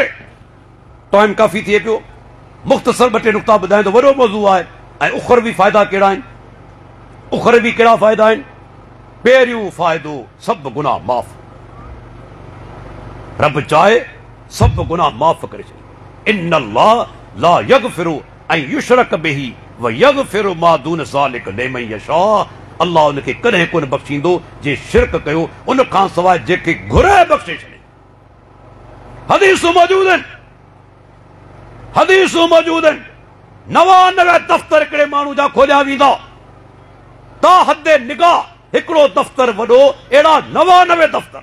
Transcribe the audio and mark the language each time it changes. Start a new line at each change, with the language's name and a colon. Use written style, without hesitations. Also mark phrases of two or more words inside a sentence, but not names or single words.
Sindhi: टाइम काफ़ी थिए पियो, मुख़्तसर ॿ टे नुक़्ता ॿुधायां थो, वॾो मौज़ू आहे। ऐं उखरवी फ़ाइदा कहिड़ा आहिनि, उखरवी कहिड़ा फ़ाइदा आहिनि? पहिरियों फ़ाइदो, सभु गुनाह माफ़। रब चाहे सभु गुनाह माफ़ करे छॾे।
Arabic: إن الله لا يغفر أن يشرك به و يغفر ما دون ذلك لمن يشاء.
Sindhi: अल्लाह उनखे कॾहिं कोन बख़्शींदो जे शिरक कयो, उन खां सवाइ जेके घुरे बख़्शे छॾे। हदीसूं मौजूद आहिनि, हदीसूं मौजूद आहिनि। 99 दफ़्तर हिकिड़े माण्हू जा खोलिया वेंदा, ता हदे निगाह हिकिड़ो दफ़्तर वॾो, अहिड़ा 99 दफ़्तर।